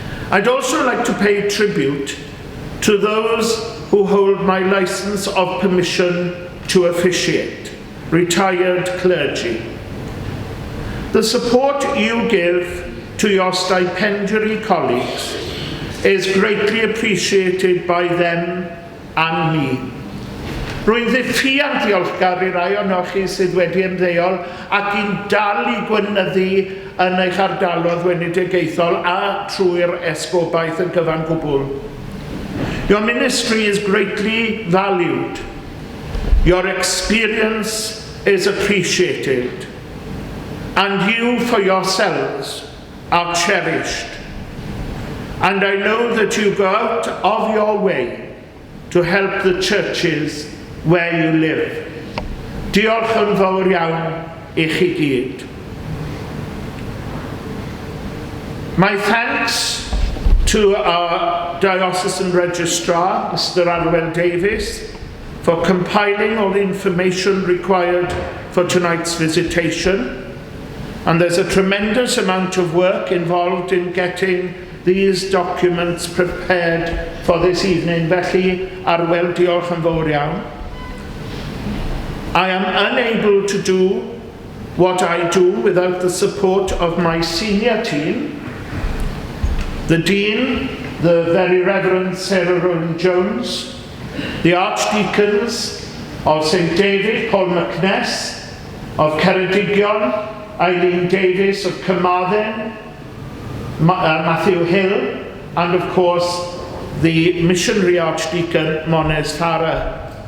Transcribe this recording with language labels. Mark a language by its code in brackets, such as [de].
[en] I'd also like to pay tribute to those who hold my license of permission to officiate, retired clergy. The support you give to your stipendiary colleagues is greatly appreciated by them and me. [cy] Rwy'n ddiffiant ddiolchgar I rai ohonoch chi sydd wedi ymddeol ac i'n dal I gwynyddu yn eich ardaloedd wenedigaethol a trwy'r esgobaeth yn gyfan gwbl. [en] Your ministry is greatly valued. Your experience is appreciated. and you for yourselves are cherished. And I know that you go out of your way to help the churches where you live. [cy] Diolch yn fawr iawn I chi gyd. [en] My thanks to our Diocesan Registrar, Mr. Arwen Davies, for compiling all the information required for tonight's visitation. And there's a tremendous amount of work involved in getting these documents prepared for this evening. [cy] Felly, Arwen, diolch yn fawr iawn. [en] I am unable to do what I do without the support of my senior team, the Dean, the Very Reverend Sarah Rowland Jones, the Archdeacons of St David, Paul McNess, of Ceredigion, Eileen Davies of Carmarthen, Matthew Hill, and of course the missionary Archdeacon Mones Farah.